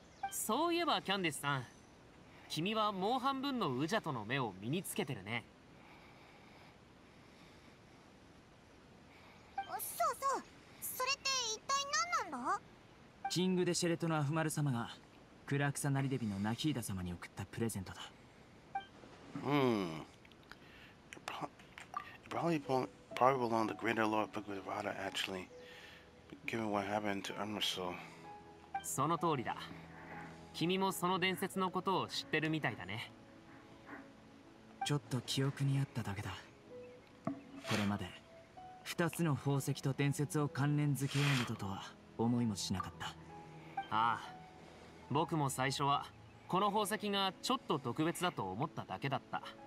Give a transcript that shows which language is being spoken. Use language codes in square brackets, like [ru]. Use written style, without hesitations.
[ja] そういえばキャンディスさん、君はもう半分のウジャとの目を身につけてるね。そうそう、それって一体何なんだ？キング・デ・シェレトのアフマル様がクラクサナリデビのナヒーダ様に送ったプレゼントだ。 [en] Probably belonged to Greater Lord Bhagavata actually, given what happened to Emerson. [ja] その通りだ。君もその伝説のことを知ってるみたいだね。ちょっと記憶にあっただけだ。これまで2つの宝石と伝説を関連付けようなどとは思いもしなかった。ああ、僕も最初はこの宝石がちょっと特別だと思っただけだった。